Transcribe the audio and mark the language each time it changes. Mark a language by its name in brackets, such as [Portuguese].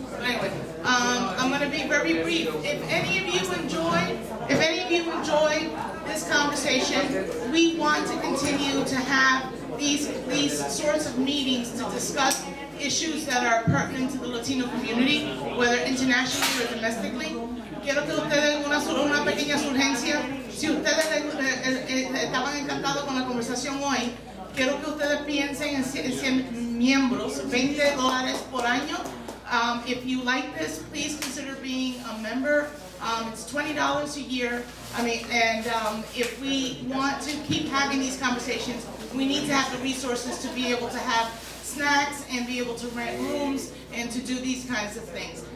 [English] But anyway, I'm going to be very brief. If any of you enjoyed this conversation, we want to continue to have these sorts of meetings to discuss issues that are pertinent to the Latino community, whether internationally or domestically. [Spanish] Quiero que ustedes una pequeña surgencia. Si ustedes estaban encantados con la conversación hoy, quiero que ustedes piensen en 100 miembros, $20 por año. [English] If you like this, please consider being a member. It's $20 a year. If we want to keep having these conversations, we need to have the resources to be able to have snacks and be able to rent rooms and to do these kinds of things.